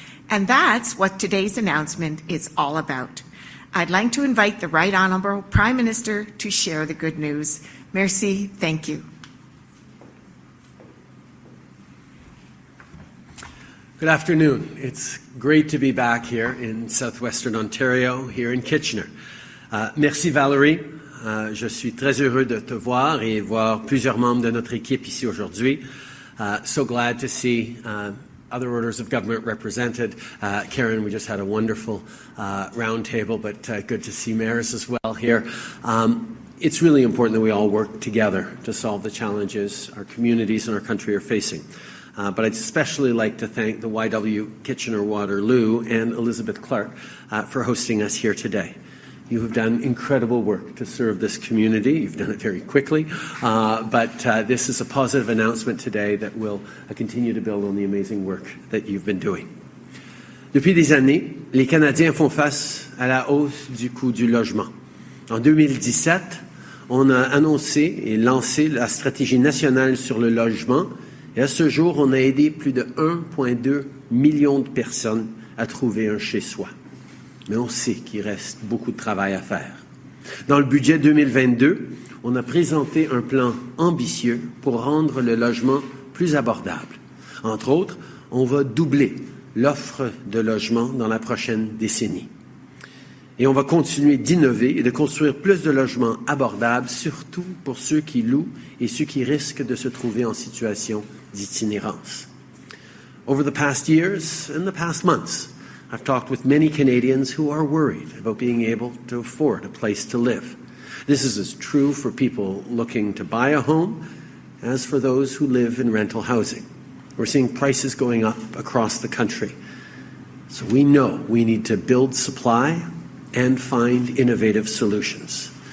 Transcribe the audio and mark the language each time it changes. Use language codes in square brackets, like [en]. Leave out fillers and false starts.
[en] And that's what today's announcement is all about. I'd like to invite the Right Honourable Prime Minister to share the good news. Merci, thank you. Good afternoon. It's great to be back here in southwestern Ontario, here in Kitchener. [fr] Merci Valérie. Je suis très heureux de te voir et voir plusieurs membres de notre équipe ici aujourd'hui. [en] So glad to see other orders of government represented. Karen, we just had a wonderful roundtable, but good to see mayors as well here. It's really important that we all work together to solve the challenges our communities and our country are facing. But I'd especially like to thank the YW Kitchener-Waterloo and Elizabeth Clark for hosting us here today. You have done incredible work to serve this community. You've done it very quickly, but this is a positive announcement today that will continue to build on the amazing work that you've been doing. [fr] Depuis des années, les Canadiens font face à la hausse du coût du logement. En 2017, on a annoncé et lancé la stratégie nationale sur le logement, et à ce jour, on a aidé plus de 1,2 million de personnes à trouver un chez-soi. Mais on sait qu'il reste beaucoup de travail à faire. Dans le budget 2022, on a présenté un plan ambitieux pour rendre le logement plus abordable. Entre autres, on va doubler l'offre de logement dans la prochaine décennie. Et on va continuer d'innover et de construire plus de logements abordables, surtout pour ceux qui louent et ceux qui risquent de se trouver en situation d'itinérance. [en] Over the past years and the past months, I've talked with many Canadians who are worried about being able to afford a place to live. This is as true for people looking to buy a home as for those who live in rental housing. We're seeing prices going up across the country. So we know we need to build supply and find innovative solutions.